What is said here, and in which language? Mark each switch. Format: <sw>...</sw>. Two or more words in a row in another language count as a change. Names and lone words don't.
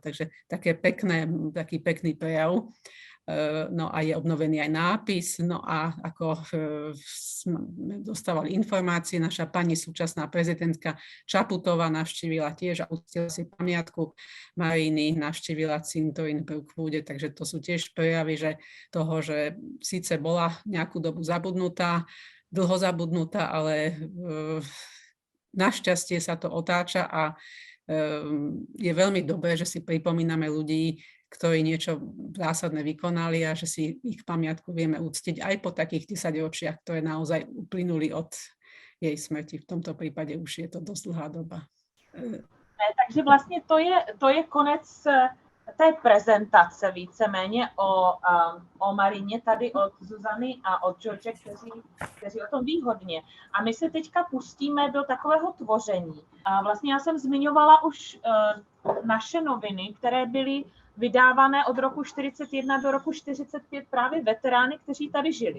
<sk>Takže taký pekný prejav. No a je obnovený aj nápis, no a ako sme dostávali informácie, naša pani súčasná prezidentka Čaputová navštívila tiež a uctila si pamiatku Mariny, navštívila cintorín v Brookwoode, takže to sú tiež prejavy, že síce bola nejakú dobu zabudnutá, dlho zabudnutá, ale našťastie sa to otáča a je veľmi dobré, že si pripomíname ľudí, ktorí niečo zásadné vykonali a že si ich pamiatku vieme uctiť aj po takých 10 ročiach, ktoré naozaj uplynuli od jej smrti. V tomto prípade už je to dosť dlhá doba.</sk> <cs>Takže vlastně to je konec té prezentace víceméně o Marině tady od Zuzany a od George, kteří o tom ví hodně. A my se teďka pustíme do takového tvoření. A vlastně já jsem zmiňovala už naše noviny, které byly vydávané od roku 41 do roku 45 právě veterány, kteří tady žili.</cs>